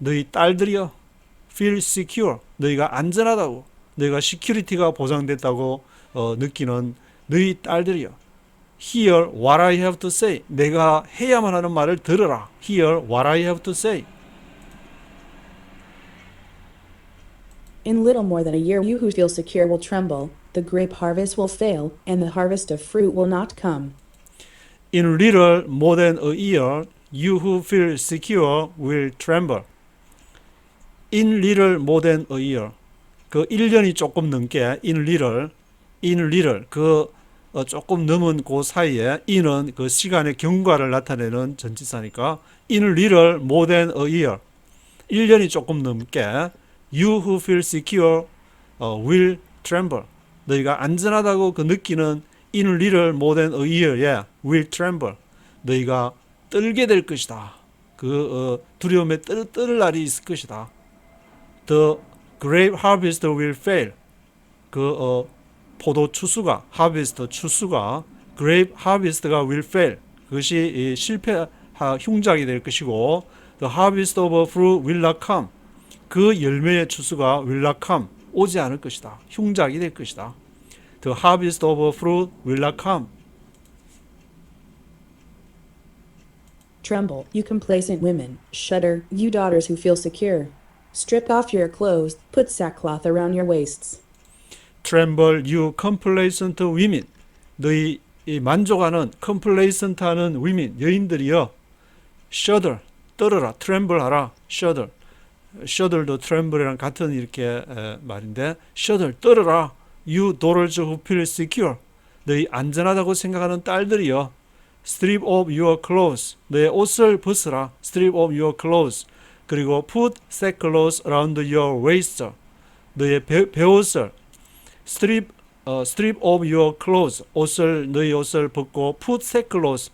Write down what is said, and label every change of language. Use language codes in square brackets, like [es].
[ko] 딸들이요 [en] feel secure [ko] 너희가 안전하다고 너희가 시큐리티가 보장됐다고 느끼는 너희 딸들이요 [en] hear what I have to say [ko] 내가 해야만 하는 말을 들으라 hear what I have to say [en] In little more than a year, you who feel secure will tremble, the grape harvest will fail, and the harvest of fruit will not come. In little more than a year you who feel secure will tremble In little more than a year [ko] 그 1년이 조금 넘게 [en] in little [ko] 그 조금 넘은 그 사이에 in은 그 시간의 경과를 나타내는 전치사니까 [en] in little more than a year [ko] 1년이 조금 넘게 [en] you who feel secure will tremble [ko] 너희가 안전하다고 그 느끼는 in little more than a year에 will tremble 너희가 떨게 될 것이다 그 두려움에 떨 날이 있을 것이다 [en] The grape harvest will fail. [ko] 그 포도 추수가 [en] harvest 추수가 grape harvest가 will fail. [ko] 그것이 흉작이 될 것이고 [en] the harvest of fruit will not come. [ko] 그 열매의 추수가 [en] will not come. [ko] 오지 않을 것이다. 흉작이 될 것이다. [en] The harvest of fruit will not come. Tremble, you complacent women. Shudder, you daughters who feel secure. Strip off your clothes, put sackcloth around your waists. Tremble, you complacent women. [ko] 너희 만족하는 complacent하는 women, 여인들이여. Shudder, 떨어라, 트렘블하라, shudder. shudder도 tremble이랑 같은 이렇게 말인데, shudder, 떨어라. [en] You daughters who feel secure. [ko] 너희 안전하다고 생각하는 딸들이여. [en] strip off your clothes. [ko] 너의 옷을 벗으라. [en] strip off your clothes. [ko] 그리고 [en] put sackcloth around your waist. [ko] 너의 베옷을 [en] strip off your clothes. [ko] 너희 옷을 벗고 [en] put sackcloth.